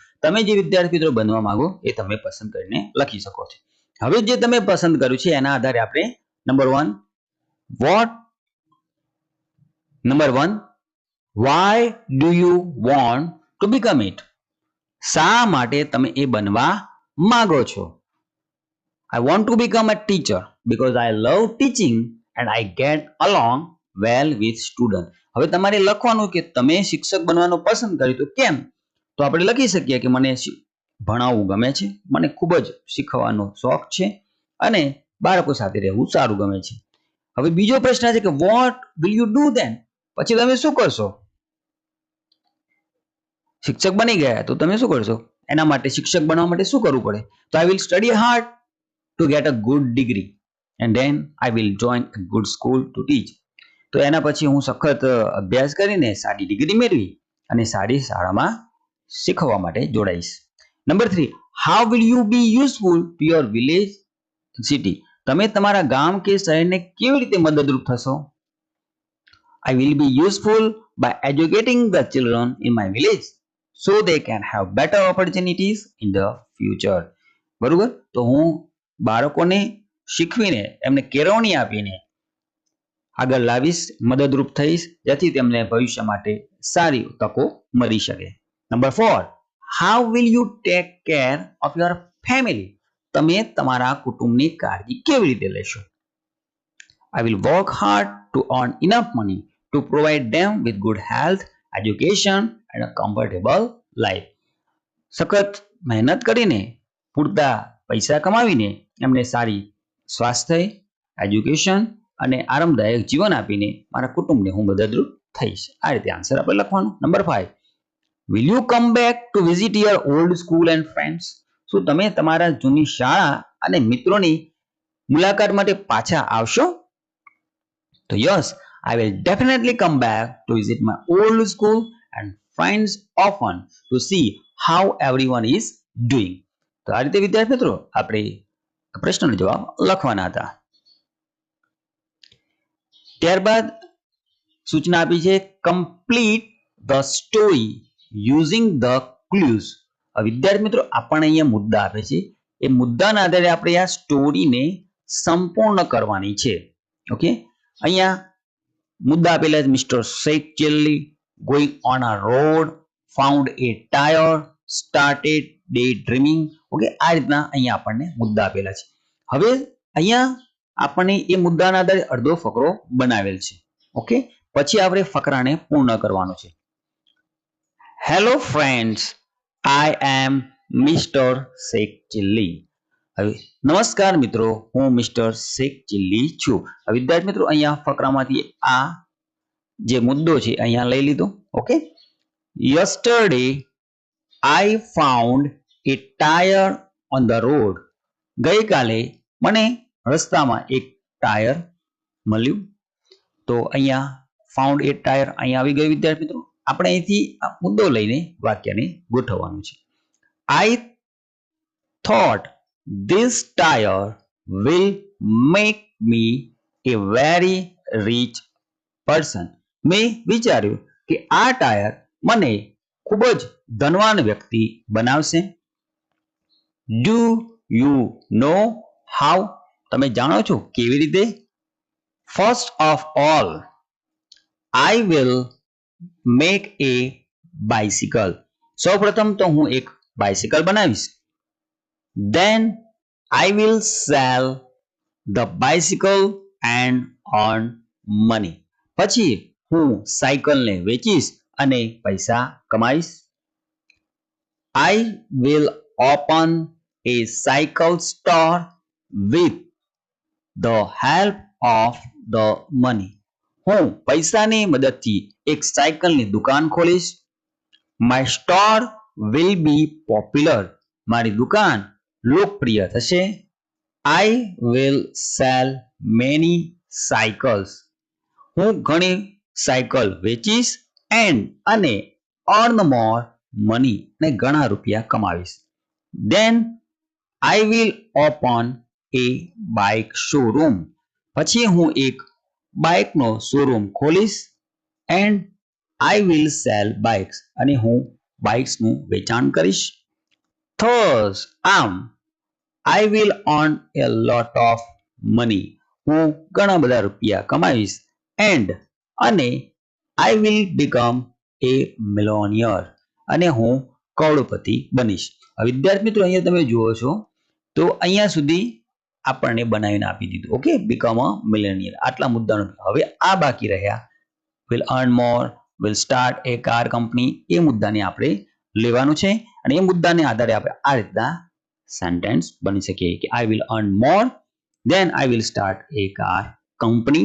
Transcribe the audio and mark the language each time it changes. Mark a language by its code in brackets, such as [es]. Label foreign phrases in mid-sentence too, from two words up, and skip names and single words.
[gu] તમે જે વિદ્યાર્થી મિત્રો બનવા માંગો એ તમે પસંદ કરીને લખી શકો છો. હવે જે તમે પસંદ કર્યું છે એના આધારે આપણે નંબર 1 [en] why do you want to become it? [gu] શા માટે તમે એ બનવા માંગો છો? [en] I want to become a teacher because I love teaching and I get along well with students. [gu] હવે તમારે લખવાનું કે તમે શિક્ષક બનવાનું પસંદ કર્યું તો કેમ? તો આપણે લખી શકીએ કે મને ભણાવવું ગમે છે, મને ખૂબ જ શીખવાનો શોખ છે અને બાળકો સાથે રહેવું સારું ગમે છે. હવે બીજો પ્રશ્ન છે કે [en] what will you do then? [gu] પછી તમે શું કરશો? શિક્ષક બની ગયા તો તમે શું કરશો? એના માટે શિક્ષક બનવા માટે શું કરવું પડે? [en] તો I will study hard to get a good degree and then I will join a good school to teach. [gu] તો એના પછી હું સખત અભ્યાસ કરીને સારી ડિગ્રી મેળવી અને સારી શાળામાં શીખવા માટે જોડાઈશ. નંબર 3, [en] how will you be useful to your village and city? [gu] તમે તમારા ગામ કે શહેરને કેવી રીતે મદદરૂપ થશો? [en] I will be useful by educating the children in my village so they can have better opportunities in the future. [gu] બરોબર, તો હું બાળકોને શીખવીને એમને કેળવણી આપીને આગળ લાવીશ, મદદરૂપ થઈશ જેથી તેમને ભવિષ્ય માટે સારી તકો મળી શકે. નંબર 4, [en] how will you take care of your family? [gu] તમે તમારા કુટુંબની કાળજી કેવી રીતે લેશો? [en] I will work hard to earn enough money to provide them with good health, education and a comfortable life. [gu] સખત મહેનત કરીને પૂરતા પૈસા કમાવીને એમને સારી સ્વાસ્થ્ય, એજ્યુકેશન અને આરામદાયક જીવન આપીને મારા કુટુંબને હું મદદરૂપ થઈશ. આ રીતે આન્સર આપણે લખવાનું. નંબર 5, [en] will you come back to visit your old school and friends? [gu] શું તમે તમારા જૂની શાળા અને મિત્રોની મુલાકાત માટે પાછા આવશો? તો યસ, [en] I will definitely come back to visit my old school and friends often to see how everyone is doing. [gu] તો આ રીતે વિદ્યાર્થી મિત્રો આપણે પ્રશ્નનો જવાબ લખવાના હતા. ત્યારબાદ સૂચના આપી છે [en] complete the story using the clues. [gu] વિદ્યાર્થી મિત્રો આપણને અહીંયા મુદ્દા આપે છે. એ મુદ્દાના આધારે આપણે આ સ્ટોરીને સંપૂર્ણ કરવાની છે. ઓકે, અહીંયા મુદ્દા આપેલા છે. [en] મિસ્ટર શેખ ચિલ્લી going on a road, found a tire, started daydreaming. [gu] ઓકે, આ રીતના અહીંયા આપણને મુદ્દા આપેલા છે. હવે અહીંયા આપણને એ મુદ્દાના આધારે અડધો ફકરો બનાવેલ છે. ઓકે, પછી આપણે ફકરાને પૂર્ણ કરવાનો છે. [en] hello friends, I am Mr. શેખ ચિલ્લી. [gu] હવે નમસ્કાર મિત્રો, હું મિસ્ટર શેખ ચિલ્લી છું. વિદ્યાર્થી મિત્રો અહીંયા ફકરામાંથી આ જે મુદ્દો છે અહીંયા લઈ લીધો. ઓકે, [en] yesterday I found a tire on the road. [gu] ગઈકાલે મને રસ્તામાં એક ટાયર મળ્યું. તો અહીંયા [en] found a tire [gu] અહીંયા આવી ગયું. વિદ્યાર્થી મિત્રો આપણે અહીંથી આ મુદ્દો લઈને વાક્યને ગોઠવવાનું છે. [en] I thought this tire will make me a very rich person. [gu] મેં વિચાર્યું કે આ ટાયર મને ખૂબ જ ધનવાન વ્યક્તિ બનાવશે. [en] Do you know how? [gu] તમે જાણો છો કેવી રીતે? [en] First of all, I will make a bicycle. [gu] સૌપ્રથમ તો હું એક બાઇસિકલ બનાવીશ. [en] Then I will sell the bicycle and earn money. [gu] પછી હું સાયકલને વેચીશ અને પૈસા કમાઈશ. [en] I will open a cycle store with the help of the money. [gu] હું પૈસાની મદદથી એક સાયકલની દુકાન ખોલીશ. [en] My store will be popular. [gu] મારી દુકાન લોકપ્રિય થશે. [en] I will sell many cycles. [gu] હું ઘણી સાયકલ વેચીશ અને [en] earn more money [gu] ને ઘણા રૂપિયા કમાવીશ. [en] Then I will open a bike showroom. [gu] પછી હું એક બાઇકનો શોરૂમ ખોલીશ [en] and I will sell bikes. [gu] અને હું બાઇક્સનું વેચાણ કરીશ. [en] Thus, I will earn a lot of money. [gu] હું ઘણા બધા રૂપિયા કમાવીશ અને [en] I will become a millionaire. [gu] અને હું કરોડપતિ બનીશ. વિદ્યાર્થી મિત્રો અહીંયા તમે જુઓ છો તો અહીંયા સુધી આપણને બનાવીને આપી દીધું. ઓકે, [en] become a millionaire. [gu] આટલા મુદ્દાનો હવે આ બાકી રહ્યા [en] will earn more, will start a car company. [gu] એ મુદ્દાને આપણે લેવાનું છે અને એ મુદ્દાને આધારે આપણે આ રીતના સેન્ટેન્સ બની શકીએ કે [en] I will earn more, then I will start a car company.